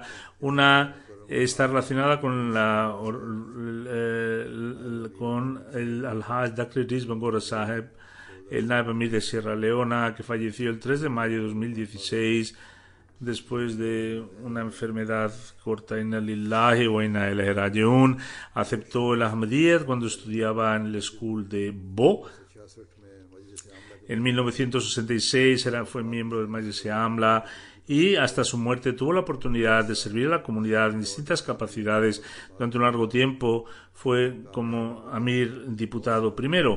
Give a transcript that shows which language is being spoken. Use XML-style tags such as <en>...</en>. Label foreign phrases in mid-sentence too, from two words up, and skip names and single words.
<es>Una está relacionada con el Al-Hajj Dr. Idris Bangora Saheb, el Naib Amir de Sierra Leona, que falleció el 3 de mayo de 2016 después de una enfermedad corta.</es> <ar>إنا لله وإنا إليه راجعون.</ar> <es>Aceptó el Ahmadiyyat cuando estudiaba en el school de Bo. En 1966 fue miembro del Majlis-e Amla, y hasta su muerte tuvo la oportunidad de servir a la comunidad en distintas capacidades. Durante un largo tiempo fue como Amir diputado primero.</es>